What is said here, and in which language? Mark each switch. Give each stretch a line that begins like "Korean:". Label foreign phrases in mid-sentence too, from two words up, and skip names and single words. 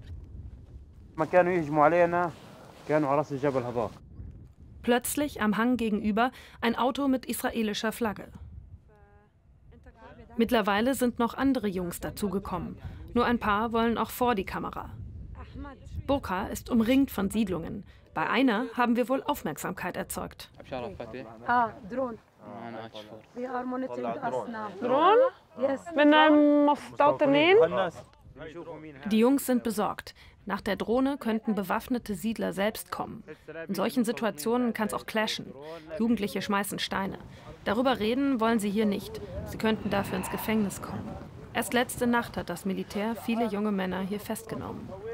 German: Plötzlich am Hang gegenüber ein Auto mit israelischer Flagge. Mittlerweile sind noch andere Jungs dazugekommen. Nur ein paar wollen auch vor die Kamera. Burqa ist umringt von Siedlungen. Bei einer haben wir wohl Aufmerksamkeit erzeugt.
English: Drone. We are monitoring us now.
Arabic: درون؟
English: Yes.
Arabic: من المستوطنين؟
German: Die Jungs sind besorgt. Nach der Drohne könnten bewaffnete Siedler selbst kommen. In solchen Situationen kann es auch clashen. Jugendliche schmeißen Steine. Darüber reden wollen sie hier nicht. Sie könnten dafür ins Gefängnis kommen. Erst letzte Nacht hat das Militär viele junge Männer hier festgenommen.